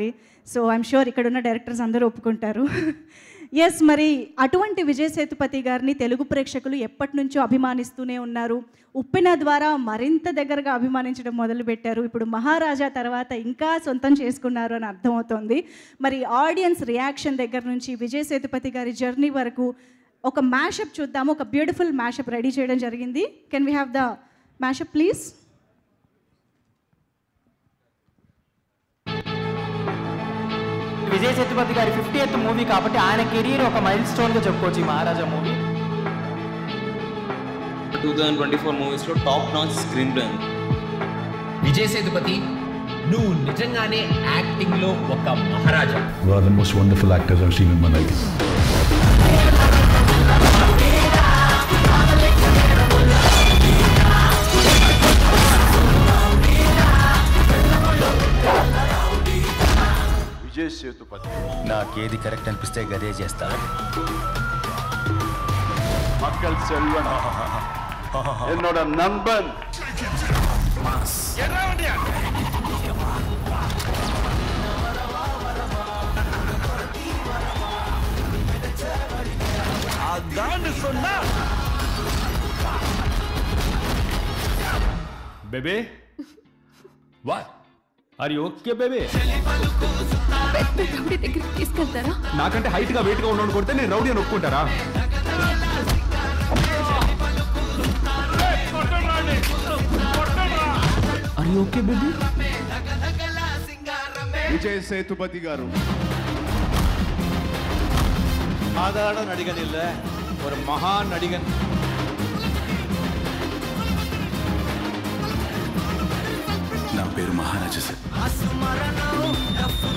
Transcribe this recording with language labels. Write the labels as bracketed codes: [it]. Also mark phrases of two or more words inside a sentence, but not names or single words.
[en] So I'm sure [te] ఇక్కడున్న డైరెక్టర్స్ అందరూ ఒప్పుకుంటారు. ఎస్, మరి అటువంటి విజయ్ సేతుపతి గారిని తెలుగు ప్రేక్షకులు ఎప్పటి నుంచో అభిమానిస్తూనే ఉన్నారు. ఉప్పెన ద్వారా మరింత దగ్గరగా అభిమానించడం మొదలుపెట్టారు. ఇప్పుడు మహారాజా తర్వాత ఇంకా సొంతం చేసుకున్నారు అని అర్థమవుతోంది. మరి [en] audience reaction [te] దగ్గర నుంచి విజయ్ సేతుపతి గారి జర్నీ వరకు ఒక మ్యాషప్ చూద్దాము. ఒక [en] beautiful mashup ready [te] చేయడం జరిగింది. [en] Can we have the mashup please? [te] విజయ్ సేతుపతి గారి 50th మూవీ కాబట్టి ఆయన కెరీర్ ఒక మైల్ స్టోన్గా చెప్పుకోవచ్చు ఈ మహారాజా మూవీ. 2024 మూవీస్లో [en] top notch screenplay. [te] విజయ్ సేతుపతి, నువ్వు నిజంగానే యాక్టింగ్లో ఒక మహారాజా. [en] You are the most wonderful actors I've seen in my life. [te] విజయ్ సేతుపతి, నాకేది కరెక్ట్ అనిపిస్తే గదే చేస్తా. [ta] மக்கள் செல்வன், என்னோட நண்பன். அதான் சொன்னா [en] baby, what are you okay baby? [te] రౌడీ దగ్గరికి తీసుకెళ్తారా? నాకంటే హైట్ గా వెయిట్ గా ఉన్నోడు కొడితే నేను రౌడీ అని ఒప్పుకుంటారా? [en] Are you okay baby? [te] விஜய் சேதுபதி గారు [ta] சாதாரண நடிகன் இல்லை, ஒரு மகா நடிகன். [te] నా పేరు మహారాజా సార్.